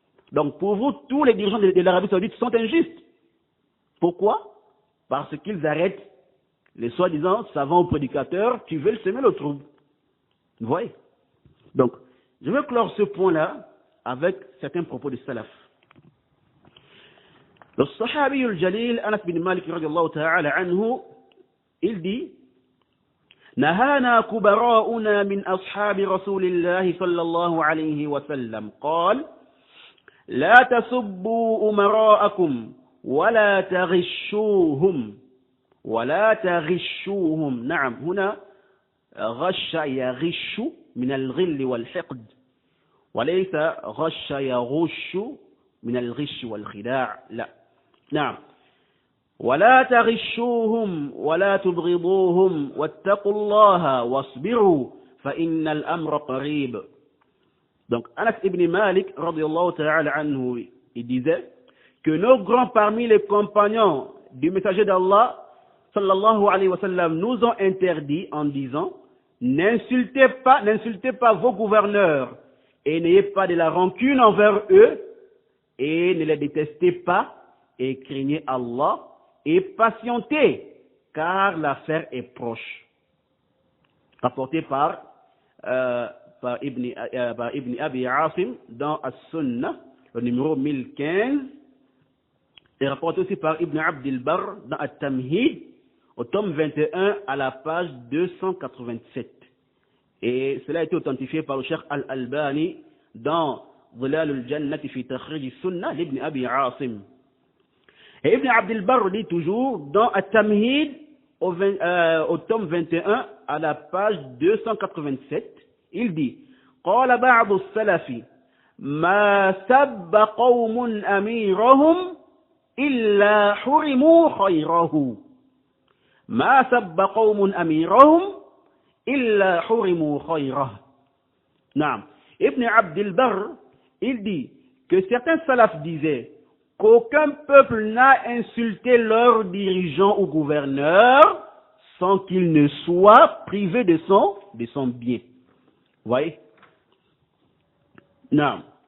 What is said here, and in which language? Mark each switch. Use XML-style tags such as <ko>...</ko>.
<fr>Donc, pour vous, tous les dirigeants de l'Arabie Saoudite sont injustes. Pourquoi? Parce qu'ils arrêtent les soi-disant savants ou prédicateurs qui veulent s'aimer le trouble. Vous voyez? Donc, je vais clore ce point-là avec certains propos du salaf. Le sahabi al-jalil, Anas bin Malik, radiyallahu ta'ala anhu, il dit:</fr> <ar>نهانا كبراؤنا من أصحاب رسول الله صلى الله عليه وسلم قال لا تسبوا أمراءكم ولا تغشوهم نعم هنا غش يغش من الغل والحقد وليس غش يغش من الغش والخداع لا نعم ولا تغشوهم ولا تبغضوهم واتقوا الله واصبروا فإن الأمر قريب.</ar> <fr>Donc Anas ibn Malik radiyallahu ta'ala anhu, il disait que nos grands parmi les compagnons du messager d'Allah sallallahu alayhi wa sallam nous ont interdit en disant: n'insultez pas vos gouverneurs et n'ayez pas de la rancune envers eux et ne les détestez pas et craignez Allah et patientez, car l'affaire est proche. Rapporté par Ibn Abi Asim dans As-Sunnah, le numéro 1015, et rapporté aussi par Ibn Abdil Barr dans At-Tamhid, au tome 21 à la page 287. Et cela a été authentifié par le Cheikh Al-Albani dans Dhilal al-Jannati fi Takhrij Sunnah d'Ibn Abi Asim. Et Ibn Abd al-Barr dit toujours dans At-Tamhid au tome 21 à la page 287, il dit</fr> <ar>قال بعض السلف ما سب قوم أميرهم إلا حرموا خيره</ar> <fr>ما سب قوم أميرهم إلا حرموا خيره.</fr> <ar>نعم.</ar> <fr>Ibn Abd al-Barr, il dit que certains salafs disaient qu'aucun peuple n'a insulté leur dirigeant ou gouverneur sans qu'il ne soit privé de son bien. Vous voyez? Non.</fr>